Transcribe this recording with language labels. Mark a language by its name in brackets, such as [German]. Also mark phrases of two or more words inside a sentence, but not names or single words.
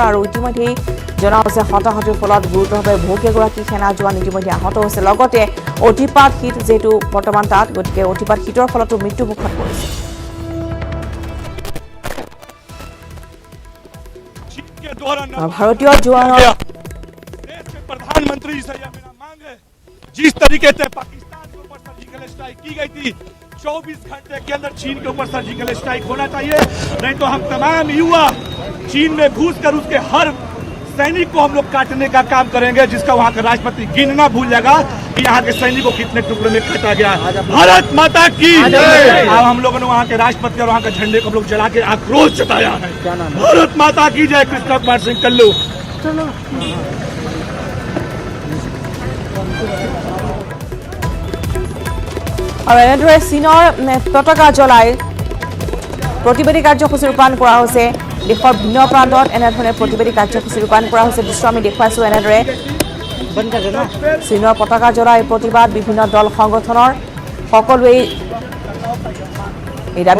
[Assamese] আৰু ইতিমধ্যে জনা হৈছে হতাহতিৰ ফলত গুৰুতৰভাৱে বহুকেইগৰাকী সেনা জোৱান ইতিমধ্যে আহত হৈছে। লগতে অতিপাত শীত যিহেতু বৰ্তমান তাত, গতিকে অতিপাত শীতৰ ফলতো মৃত্যুমুখত পৰিছে। ভাৰতীয় জোৱানৰ [Hindi] प्रधानमंत्री से यह मेरा मांग है, जिस तरीके से पाकिस्तान के ऊपर [English] surgical strike [Hindi] की गई थी, 24 घंटे के अंदर चीन के ऊपर [English] surgical strike [Hindi] होना चाहिए। नहीं तो हम तमाम युवा चीन में घुसकर उसके हर सैनिक को हम लोग काटने का काम करेंगे, जिसका वहाँ का राष्ट्रपति गिनना भूल जाएगा कि यहाँ के सैनिकों कितने टुकड़े में काटा गया। भारत माता की अब हम लोगों ने वहाँ के राष्ट्रपति और वहाँ के झंडे को हम लोग जला के आक्रोश जताया है। भारत माता की जय। कृष्ण कुमार सिंह कल्लू। [Assamese] আৰু এনেদৰে চীনৰ পতাকা জ্বলাই প্ৰতিবাদী কাৰ্যসূচী ৰূপায়ণ কৰা হৈছে দেশৰ ভিন্ন প্ৰান্তত এনেধৰণে প্ৰতিবাদী কাৰ্যসূচী ৰূপায়ণ কৰা হৈছে দৃশ্য আমি দেখুৱাইছোঁ এনেদৰে চীনৰ পতাকা জ্বলাই প্ৰতিবাদ বিভিন্ন দল সংগঠনৰ সকলোৱেই এই দাবী